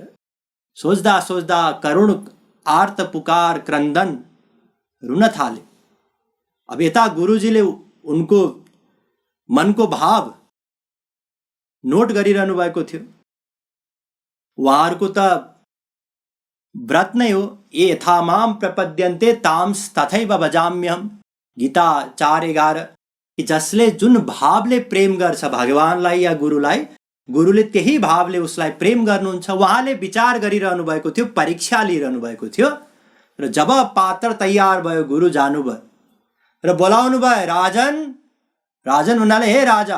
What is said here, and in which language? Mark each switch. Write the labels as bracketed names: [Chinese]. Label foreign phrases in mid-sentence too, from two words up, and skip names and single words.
[Nepali] सोच्दा सोच्दा करुण आर्त पुकार क्रन्दन रुन थाले। अब यता गुरुजीले उनको मनको भाव नोट गरिरहनु भएको थियो। उहाँहरूको त व्रत नै हो, [Sanskrit] ये यथा माम प्रपद्यन्ते तांस तथैव भजाम्यहम्, गीता 4:11। [Nepali] कि जसले जुन भावले प्रेम गर्छ भगवानलाई या गुरुलाई, गुरुले त्यही भावले उसलाई प्रेम गर्नुहुन्छ। उहाँले विचार गरिरहनु भएको थियो, परीक्षा लिइरहनु भएको थियो। र जब पात्र तयार भयो, गुरु जानुभयो र बोलाउनु भयो, राजन राजन भन्नाले हे राजा।